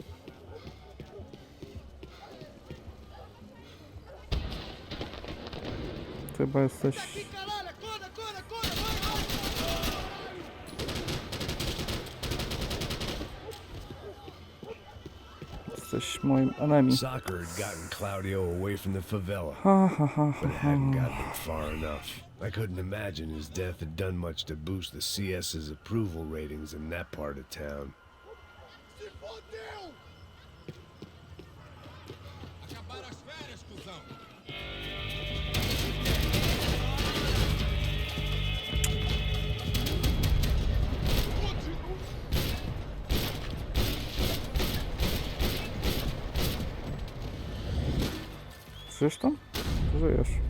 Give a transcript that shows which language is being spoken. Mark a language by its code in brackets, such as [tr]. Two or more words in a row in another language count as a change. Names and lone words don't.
[pl] Ty chyba jesteś... Jesteś moim enemy. [en] Soccer had gotten Claudio away from the favela, Ha, ha, ha, but it ha, hadn't ha. gotten him far enough. I couldn't imagine his death had done much to boost the CS's approval ratings in that part of town. [pt] Acabaram as férias, cuzão. [pl] Żyjesz tam? Żyjesz.